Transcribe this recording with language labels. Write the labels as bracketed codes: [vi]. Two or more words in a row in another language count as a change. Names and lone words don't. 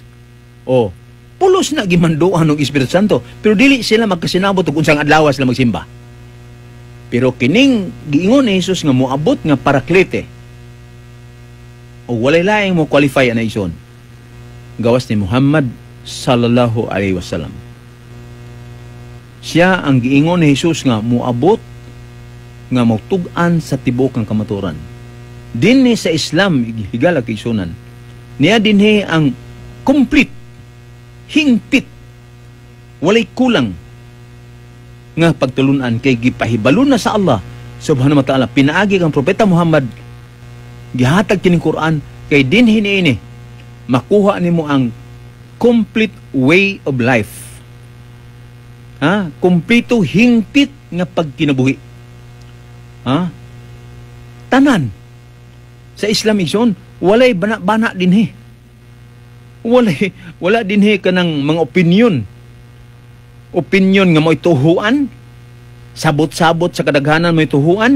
[ceb] O, pulos na gimanduan og Espiritu Santo, pero dili sila magkasinabot og unsang adlaw sila magsimba. Pero kining giingon ni Jesus nga moabot nga Paraklete, o walay laing mo qualify na ison, gawas ni Muhammad [ar] صلى الله عليه وسلم. [ceb] Siya ang giingon ni Jesus nga moabot nga mautugan sa tibuok ng kamatuoran. Dinhi sa Islam higala kay sunan, niya dinhi ang complete, hingpit, walay kulang nga pagtulunan, kay gipahibalo na sa Allah [ar] سبحانه وتعالى. [ceb] Pinaagi kang propeta Muhammad, gihatag kining Quran, kay dinhi niini makuha nimo ang [en] complete way of life. [ceb] Kompleto hingpit nga pagkinabuhi. Tanan sa Islam igsoon, walay bana-bana dinhi. Wala dinhi kanang mga opinion nga mo'y tuhuan, sabot-sabot sa kadaghanan mo'y tuhuan.